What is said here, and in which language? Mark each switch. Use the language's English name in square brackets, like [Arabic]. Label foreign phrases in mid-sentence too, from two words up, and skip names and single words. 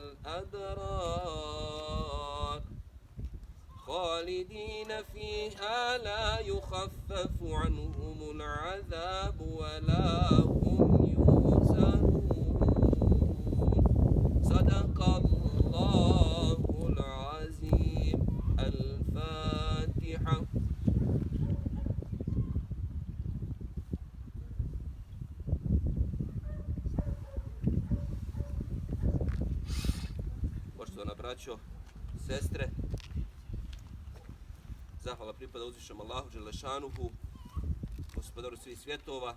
[Arabic] الأبرار خالدين فيها لا يخفف عنهم العذاب ولا هم ينزلون صدق الله العظيم. الفاتحة. [Bosnian] Poštovana braćo, sestre, zahvala pripada uzvišenom Allahu dželešanuhu, gospodaru svih svjetova.